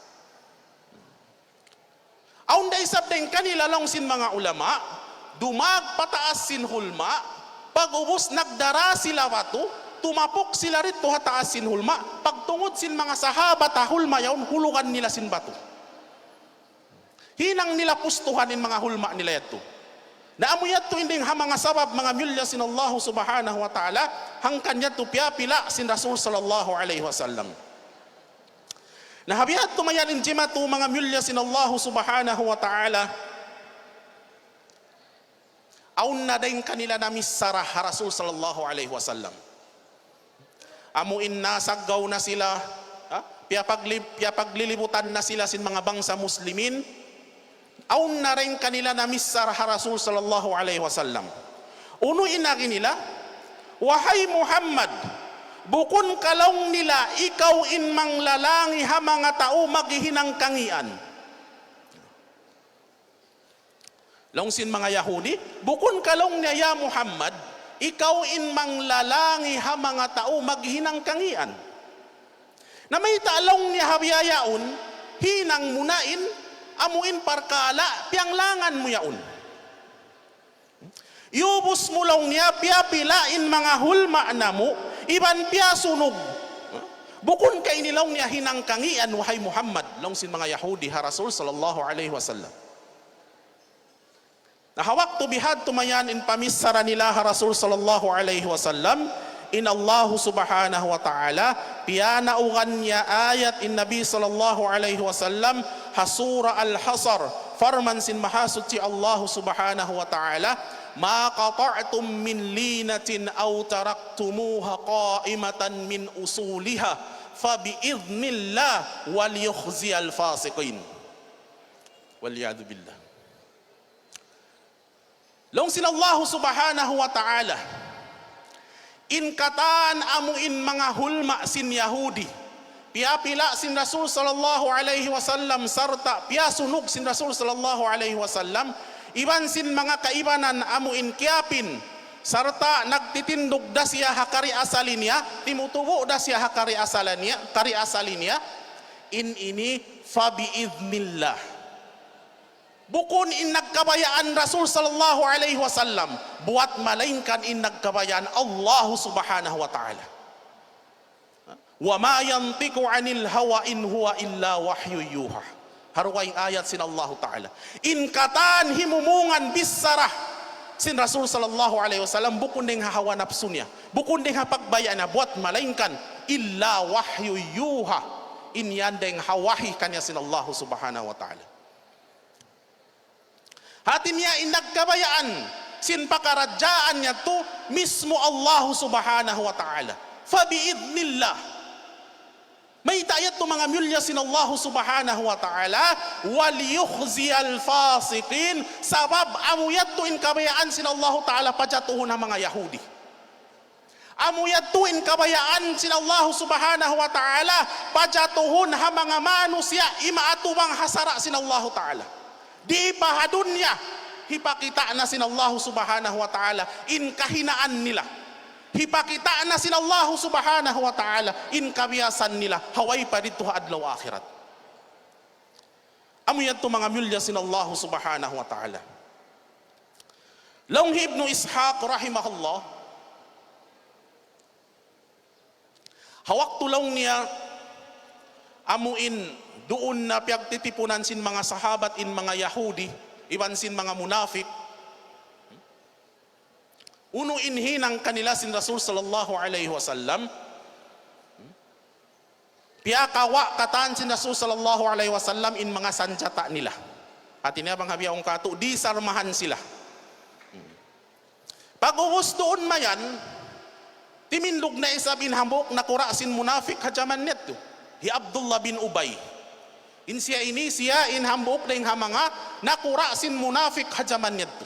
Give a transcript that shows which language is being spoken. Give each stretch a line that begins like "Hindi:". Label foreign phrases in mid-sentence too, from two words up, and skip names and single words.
Tausug: Aun da isab din kanila long sin mga ulama, dumag pataas sin hulma, pag ubos nagdara sila wato, tumapok sila rito hataas sin hulma, pagtungod sin mga sahabat ha hulma yaon, hulugan nila sin bato. Hinang nila pustuhan in mga hulma nila yato. Naamu yato inding ha mga sabab mga milya sin Allah
Arabic: سبحانه وتعالى,
Tausug: hangkan yato pila sin Rasul
Arabic: صلى الله عليه وسلم.
Tausug: Nahabiyat tumayan injima tu mga milya sin Allah
Arabic: سبحانه وتعالى,
Tausug: aun na daing kanila na misarah Rasul
Arabic: صلى الله عليه وسلم.
Tausug: Amuin na saggaw na sila, piapaglilibutan na sila sin mga bangsa muslimin, aun na rin kanila na misarah Rasul
Arabic: صلى الله عليه وسلم.
Tausug: Unuin na nila, wahai Muhammad, bukon kalong nila, ikaw in manglalangi ha mga tao maghihinang kangian. Longsin mga Yahudi, bukon kalong niya ya Muhammad, ikaw in manglalangi ha mga tao maghinang kangian. Na may talong niya habiyayaon, hinang munain, amuin parkala, pianglangan mo yaon. Iubos mo lang niya, piapilain mga hulma na mo, iban piya sunog. Bukon kay nilaw niya hinang kangian, wahai Muhammad, longsin mga Yahudi ha Rasul
Arabic: صلى الله عليه وسلم.
Tausug: Nahawak to bihad tumayan in pamisara nila ha Rasul
Arabic: صلى الله عليه وسلم,
Tausug: in Allah
Arabic: سبحانه وتعالى,
Tausug: piyanaugan niya ayat in Nabi
Arabic: صلى الله عليه وسلم,
Tausug: hasura al-hasar, farman sin mahasud si Allah
Arabic: سبحانه وتعالى, ما قطعتم من لينة أو تركتموها قائمة من أصولها فبإذن الله وليخزي الفاسقين. والعياذ بالله.
Tausug: Long sin Allah
Arabic: سبحانه وتعالى,
Tausug: in kataan amuin mga hulma sin Yahudi, piapila sin Rasul
Arabic: صلى الله عليه وسلم,
Tausug: sarta piasunog sin Rasul
Arabic: صلى الله عليه وسلم,
Tausug: iban sin mga kaibanan amuin kiapin, sarta nagtitindog da siya hakari asalinya, timutubo da siya hakari asalinya, in ini fabiidnillah. Bukon in nagkabayaan Rasul
Arabic: صلى الله عليه وسلم,
Tausug: buat malainkan in nagkabayaan Allah
Arabic: سبحانه وتعالى. وما ينطق عن الهوى إن هو إلا وحي يوحى.
Tausug: Haruwaing ayat sin Allah ta'ala. In katan himumungan bisarah sin Rasul
Arabic: صلى الله عليه وسلم,
Tausug: bukon ding hawa nafsu niya, bukon ding pagbayaan na buat malainkan
Arabic: إلا وحي يوحى.
Tausug: In yan ding hawahi kanya sin Allah
Arabic: سبحانه وتعالى.
Tausug: Hati niya inagkabayaan sin pakaradyaan niya to mismo Allah
Arabic: سبحانه وتعالى.
Tausug: Fabiidnillah. May tayat to mga milya sin Allah
Arabic: سبحانه وتعالى, وليخزي الفاسقين,
Tausug: sabab amuyat to in kabayaan sin Allah ta'ala pajatuhon ng mga Yahudi. Amuyat to in kabayaan sin Allah
Arabic: سبحانه وتعالى
Tausug: pajatuhon ng mga manusya, imaatubang hasara sin Allah ta'ala. Di pahadun niya, hipakita na sin Allah
Arabic: سبحانه وتعالى
Tausug: in kahinaan nila. Hipakita na sin Allah
Arabic: سبحانه وتعالى
Tausug: in kabiyasan nila, haway pa dito adlaw akhirat. Amo yan to mga milya sin Allah
Arabic: سبحانه وتعالى.
Tausug: Long Ibnu Ishaq rahimahullah, hawak tulong niya amuin doon na piyagtitipunan sin mga sahabat in mga Yahudi, iban sin mga munafik. Uno inhinang kanila sin Rasul
Arabic: صلى الله عليه وسلم,
Tausug: piyakawa katan sin Rasul
Arabic: صلى الله عليه وسلم
Tausug: in mga sanjata nila. At inabang habiyaong kato, di sarmahan sila. Pag-ubos doon mayan, timindog na isa bin hambok na kura sin munafik hajaman neto, hi Abdullah bin Ubay. In siya ini siya in hambok na yung hamanga nakura sin munafik hajaman nito.